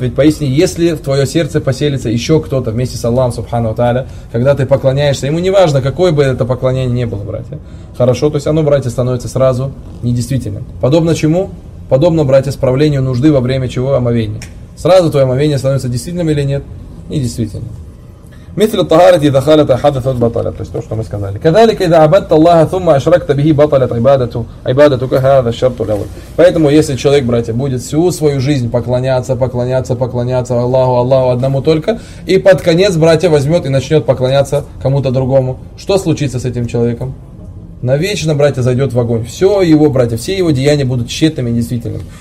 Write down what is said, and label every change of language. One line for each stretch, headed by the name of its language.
Russian: Ведь поясни, если в твое сердце поселится еще кто-то вместе с Аллахом Субхану Тааля, когда ты поклоняешься, ему не важно, какое бы это поклонение ни было, братья. Хорошо, то есть оно, братья, становится сразу недействительным. Подобно чему? Подобно, братья, справлению нужды во время чего? Омовения. Сразу твое омовение становится действительным или нет? Недействительным.
Arabic: مثل الطهارة إذا خالط أحدث بطلت.
Russian: То есть то, что мы сказали.
Arabic: كذلك إذا عبدت الله ثم أشركت به بطلت عبادتك هذا الشرط الأول.
Russian: Поэтому если человек, братья, будет всю свою жизнь поклоняться Аллаху, Аллаху одному только, и под конец, братья, возьмет и начнет поклоняться кому-то другому, что случится с этим человеком? Навечно, братья, зайдет в огонь. Все его, братья, все его деяния будут тщетными и действительными.